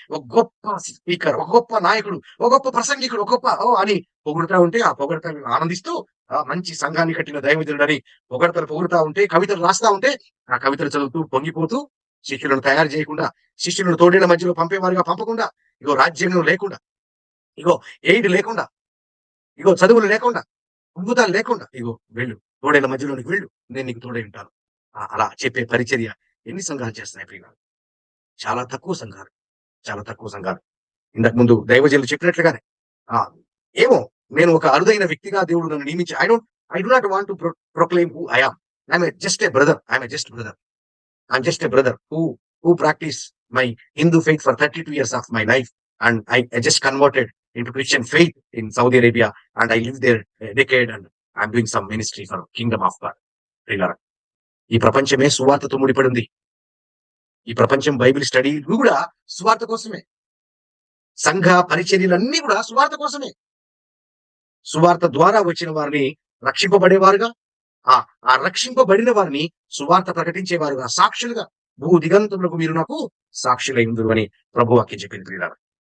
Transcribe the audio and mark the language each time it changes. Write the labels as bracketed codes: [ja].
[te] ఒక గొప్ప స్పీకర్, ఒక గొప్ప నాయకుడు, ఒక గొప్ప ప్రసంగికుడు, ఒక గొప్ప అని పొగుడుతా ఉంటే, ఆ పొగడతను ఆనందిస్తూ మంచి సంఘాన్ని కట్టిన దైవజనుడని పొగుడుతా ఉంటే, కవితలు రాస్తా ఉంటే, ఆ కవితలు చదువుతూ పొంగిపోతూ, శిష్యులను తయారు చేయకుండా, శిష్యులను తోడేళ్ల మధ్యలో పంపేవారుగా పంపకుండా, ఇగో రాజ్యాంగం లేకుండా, ఇగో ఎయిడ్ లేకుండా, ఇగో చదువులు లేకుండా, అద్భుతాలు లేకుండా, ఇగో వెళ్ళు, తోడేళ్ల మధ్యలోనికి వెళ్ళు, నేను నీకు తోడై ఉంటాను అలా చెప్పే పరిచర్య ఎన్ని సంఘాలు చేస్తున్నాయి ప్రియులు? చాలా తక్కువ సంఘాలు. ఇంతకు ముందు దైవజనులు చెప్పినట్లుగానే ఏమో నేను ఒక అరుదైన వ్యక్తిగా దేవుడు నన్ను నియమించి, [en] I do not want to proclaim who I am. I'm just a brother. I'm just a brother who practiced my Hindu faith for 32 years of my life, and I just converted into Christian faith in Saudi Arabia, and I lived there a decade, and I'm doing some ministry for Kingdom of God. [te] ఈ ప్రపంచమే సువార్తతో ముడిపడి ఉంది. ఈ ప్రపంచం Bible study కూడా సువార్త కోసమే, సంఘ పరిచర్యలన్నీ కూడా సువార్త కోసమే. సువార్త ద్వారా వచ్చిన వారిని రక్షింపబడేవారుగా, ఆ రక్షింపబడిన వారిని సువార్త ప్రకటించేవారుగా, సాక్షులుగా, భూ దిగంతములకు మీరు నాకు సాక్షులైందురు అని ప్రభు వాక్యం చెప్పింది ప్రియులారా.